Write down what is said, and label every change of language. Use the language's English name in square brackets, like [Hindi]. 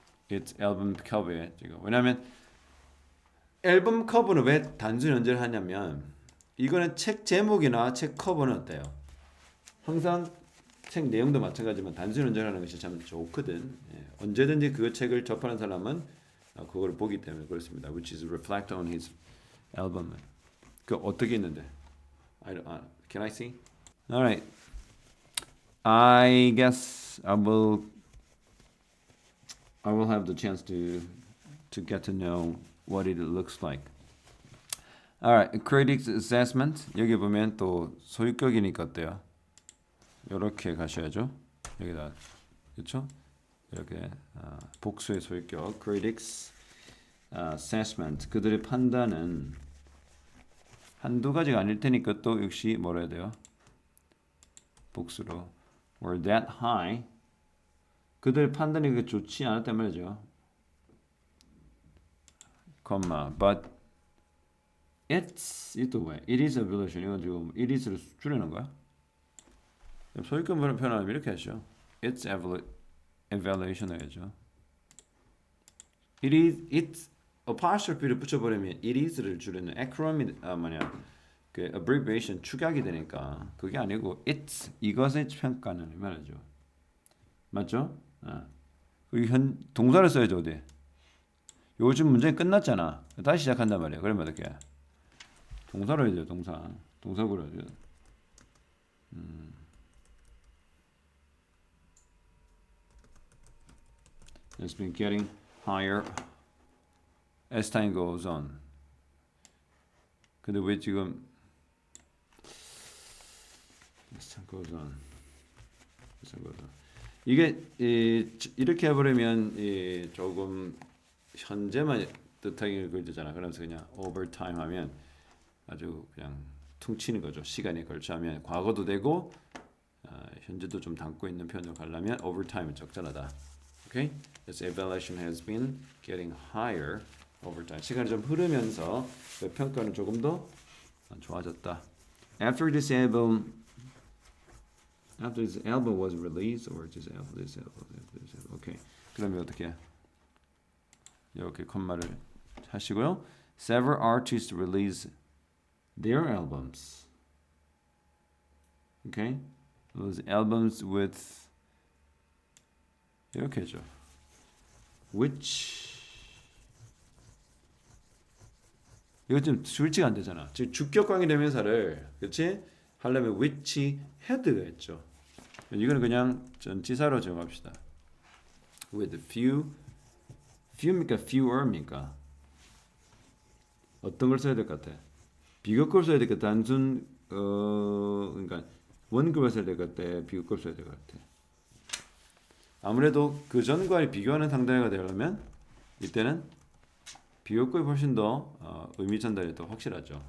[Korean] It's 앨범 커버에 지금. 왜냐하면 앨범 커버는 왜 단순 연재를 하냐면 이거는 책 제목이나 책 커버는 어때요? 항상 책 내용도 마찬가지지만 단순 연재하는 것이 참 좋거든. 예. 언제든지 그 책을 접하는 사람은 그걸 보기 때문에 그렇습니다. [English] Which is reflect on his album. [Korean] 그 어떻게 있는데? [English] Can I see? All right. I guess I will have the chance to get to know what it looks like. Alright, critics assessment. [Korean] 여기 보면 또 소유격이니까 어때요? 이렇게 가셔야죠. 여기다 그렇죠? 이렇게 복수의 소유격. [English] critics assessment. [Korean] 그들의 판단은 한두 가지가 아닐 테니까 또 역시 뭐라 해야 돼요? 복수로. [English] Were that high. [Korean] 그들 판단이 좋지 않았단 말이죠. [English] but [Korean] 이또 왜? [English] It is evaluation. [Korean] 이건 지금 [English] it is [Korean] 를 줄이는 거야? 소유권 표현하면 이렇게 하죠. [English] It's evaluation [Korean] 해야죠. it's apostrophe를 붙여버리면 it is를 줄이는 acronym 그 abbreviation 축약이 되니까 그게 아니고 it's 이것의 평가는 말이죠. 맞죠? 동사를 써야죠. 어디? 요즘 문제는 끝났잖아. 다시 시작한단 말이야. 그러면 어떻게? 동사로 해야 돼요. 동사구로 해야 돼요. [English] It's been getting higher as time goes on. [Korean] 근데 왜 지금 [English] as time goes on. [Korean] 이게 이렇게 해버리면 조금 현재만 뜻하게 되잖아. 그래서 그냥 overtime 하면 아주 그냥 퉁치는 거죠. 시간에 걸쳐 하면 과거도 되고 현재도 좀 담고 있는 표현으로 가려면 overtime은 적절하다. [English] Okay? This evaluation has been getting higher over time. [Korean] 시간이 좀 흐르면서 그 평가는 조금 더 좋아졌다. [English] After this album was released, or this album. [Korean] Okay. 그러면 어떻게? 이렇게 컴마를 하시고요. [English] Several artists release their albums. Okay? Those albums with [Korean] 이렇게 해줘. which 이거 좀 수일치가 안 되잖아. 즉 주격관계 대명사를 그렇지? 하려면 [English] which had [Korean] 가 있죠. 이거는 그냥 전치사로 정합시다. with few입니까? fewer입니까? 어떤 걸 써야 될 것 같아? 비교급을 써야 될 것 같아? 단순 그러니까 원급을 써야 될 것 같아? 비교급을 써야 될 것 같아? 아무래도 그 전과 비교하는 상대가 되려면 이때는 비교급이 훨씬 더 의미 전달이 더 확실하죠.